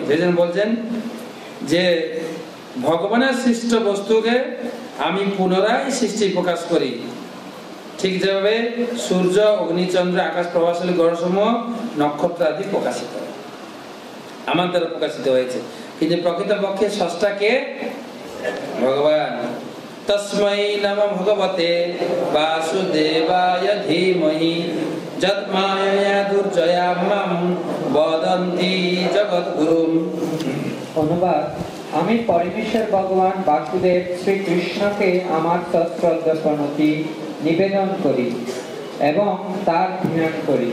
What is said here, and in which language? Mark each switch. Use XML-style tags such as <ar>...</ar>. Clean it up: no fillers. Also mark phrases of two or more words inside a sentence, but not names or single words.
<bn>সেই জন্য বলছেন যে ভগবানের সৃষ্ট বস্তুকে আমি পুনরায় সৃষ্টি প্রকাশ করি, ঠিক যেভাবে সূর্য, অগ্নিচন্দ্র, আকাশ প্রভাবশালী গ্রহসমূহ, নক্ষত্র আদি প্রকাশিত আমার দ্বারা প্রকাশিত হয়েছে। কিন্তু প্রকৃতপক্ষে স্রষ্টা কে? ভগবান।</bn> <sa>তস্मै নমঃ ভগবতে বাসুদেবায় ধীমহি যৎমায়া দুর্জয়া মাম বদন্তি জগদ্গুরুম।</sa> <bn>অনুবাদ: আমি পরমেশ্বর ভগবান বাসুদেব শ্রীকৃষ্ণকে আমার সশ্রদ্ধ প্রণতি নিবেদন করি এবং তার ধ্যান করি।</bn>